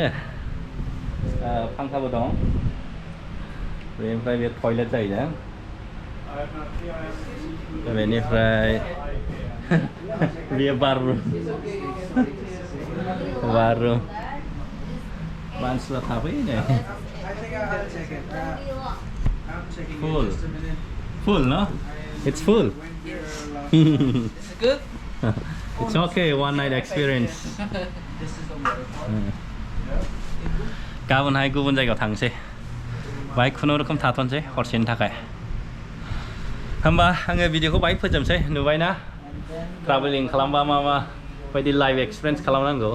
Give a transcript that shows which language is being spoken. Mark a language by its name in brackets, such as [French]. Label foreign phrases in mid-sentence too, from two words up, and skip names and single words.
[Bodo] फांखाबो दं. बेनिफ्राय बे टयलेट जाहैदों. बेनिफ्राय बेयो बाथरुम. मानसिफ्रा थाफैयो नै. [English] Full, no? It's full. It's good. It's okay, one night experience. [Bodo] गाबोनहाय गुबुन जायगायाव थांसै. बाहाय खुनुरुखुम थाथ'नोसै हरसेनि थाखाय. होमबा आङो भिडिअखौ बाहाय फोजोबसै. नुबायना ट्राभेलिं खालामबा मा बायदि [English] life experience [Bodo] खालामनांगौ.